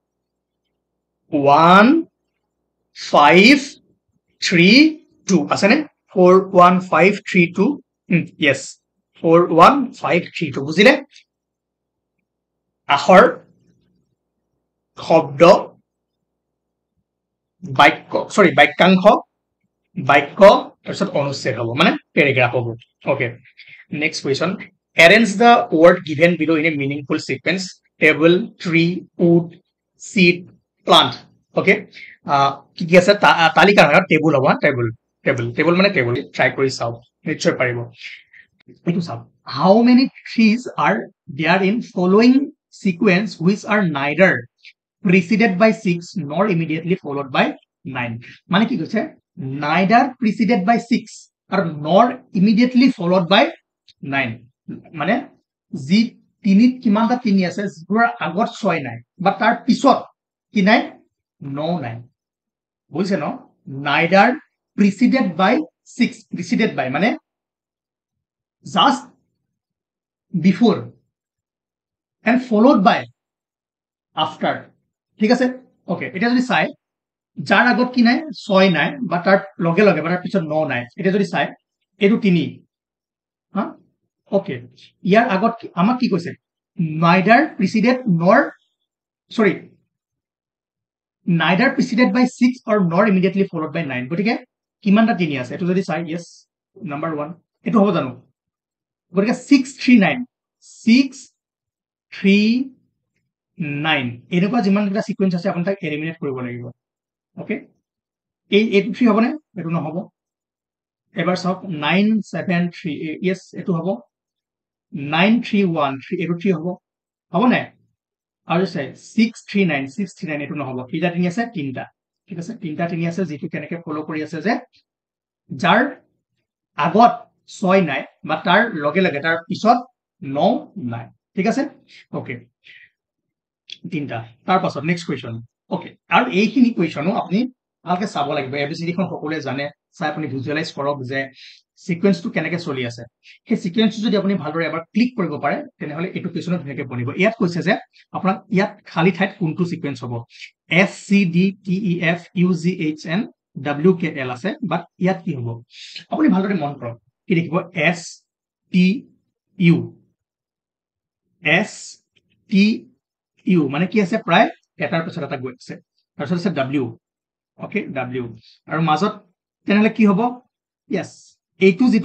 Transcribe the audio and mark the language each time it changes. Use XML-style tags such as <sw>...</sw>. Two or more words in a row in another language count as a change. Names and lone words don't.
<as>1 5 3 2 আছে নে 4 1 5 3 2 yes 4 1 5 3 2 বুজিলে আখৰ শব্দ বাক্য সৰি বাক্যাংশ বাক্য তাৰপিছত অনুচ্ছেদ হ'ব মানে পেৰাগ্ৰাফ হ'ব</as> <en>okay next question arrange the word given below in a meaningful sequence table tree wood seed plant okay</en> <as>কি কি আছে তালিকা হয় টেবুল হ'ব টেবুল টেবুল টেবুল মানে টেবুল ট্ৰাই কৰি চাওক নিশ্চয় পাৰিব এইটো চাওক</as> <en>how many trees are there in following sequence which are neither preceded by 6 nor immediately followed</en> <as>by 9 মানে কি কৈছে</as> <en>neither preceded by 6</en> <as>আৰু</as> <en>nor immediately followed by 9</en> <as>মানে যি তিনিত কিমানটা তিনি আছে যিবোৰৰ আগত 6 নাই বা তাৰ পিছত কি নাই 9 নাই বুজিছে ন</as> <en>neither preceded by 6 preceded by</en> <as>মানে</as> <en>just before and followed by after</en> <as>ঠিক আছে ওকে এটা যদি চাই যাৰ আগত কি নাই 6 নাই বা তাৰ লগে লগে বা তাৰ পিছত 9 নাই এটা যদি চাই এটো 3 হা ওকে ইয়াৰ আগত আমাক কি কৈছে</as> <en>neither preceded nor sorry neither preceded by 6 or nor immediately followed by 9</en> <as>গটিকে কিমানটা 3 আছে এটো যদি চাই</as> <en>yes number 1</en> <as>এটো হ'ব জানো গটিকে 639 639 এনেকুৱা যিমান কিটা সিকোয়েন্স আছে আপুনি তাক এলিমিনেট কৰিব লাগিব ওকে এই 83 হ'ব নে এটো নহব এবাৰ চাওক 973 yes এটো হ'ব 9313 এটো 3 হ'ব হ'ব নে আৰু চাই 639 এটো নহব কিটা তিনি আছে তিনটা ঠিক আছে তিনটা তিনি আছে যেটো কেনেকে ফলো কৰি আছে যে যাৰ আগত 6 নাই বা তাৰ লগে লগে তাৰ পিছত 9 নাই ঠিক আছে ওকে তিনটা তাৰ পাছত</as> <en>next question</en> <as>ওকে আৰু এইখিনি কোৱেশ্চনো আপুনি ভালকে চাব লাগিব এবিসিডি খন সকলোৱে জানে চাই আপুনি ভিজুৱেলাইজ কৰক যে সিকোয়েন্সটো কেনেকে চলি আছে সেই সিকোয়েন্সটো যদি আপুনি ভালদৰে এবাৰ ক্লিক কৰিব পাৰে তেনেহলে এটো কোৱেশ্চনত ধুনীয়াকে বনিব ইয়াত কৈছে যে আপোনাক ইয়াত খালি ঠাইত কোনটো সিকোয়েন্স হ'ব S C D T E F U G H N W K L আছে বাট ইয়াত কি হ'ব আপুনি ভালদৰে মন কৰক কি দেখিব S T U S T U মানে কি আছে প্ৰায় এটাৰ পিছত এটা গৈ আছে তাৰপিছত আছে W ওকে W আৰু মাজত তেনেহলে কি হ'ব yes এইটো যেটো</as>